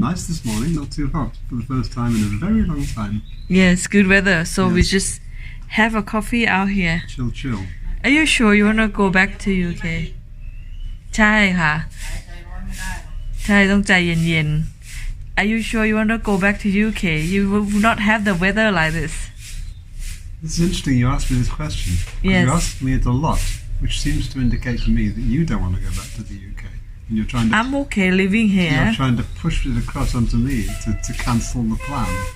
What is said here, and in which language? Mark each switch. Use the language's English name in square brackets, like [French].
[English] Nice this morning, not too hot for the first time in a very long time. Yes, good weather. So Yes. we just have a coffee out here. Chill. Are you sure you wanna go back to UK? [Thai] ใช่ค่ะ ใช่ต้องใจเย็นๆ [English] Are you sure you wanna go back to UK? You will not have the weather like this. It's interesting you asked me this question. Yes. You asked me it a lot, which seems to indicate to me that you don't want to go back to the UK. And you're trying to... I'm okay living here. You're trying to push it across onto me to cancel the plan.